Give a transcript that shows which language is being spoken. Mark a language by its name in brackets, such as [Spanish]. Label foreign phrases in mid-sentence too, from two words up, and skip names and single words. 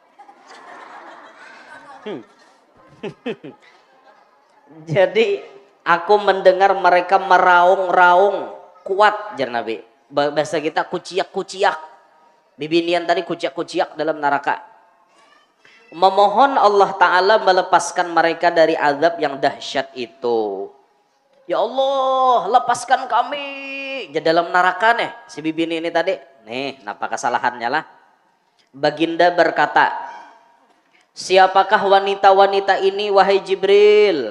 [Banjar] Jadi aku mendengar mereka meraung-raung kuat jar Nabi. Bahasa kita kuciak-kuciak. Bibi Nian tadi kuciak-kuciak dalam neraka. [Indonesian] Memohon Allah Ta'ala melepaskan mereka dari azab yang dahsyat itu. Ya Allah, lepaskan kami. [Banjar] Jadi dalam neraka nih, si bibi ini tadi. Nih, napa kesalahannya lah. [Malay] Baginda berkata, siapakah wanita-wanita ini wahai Jibril?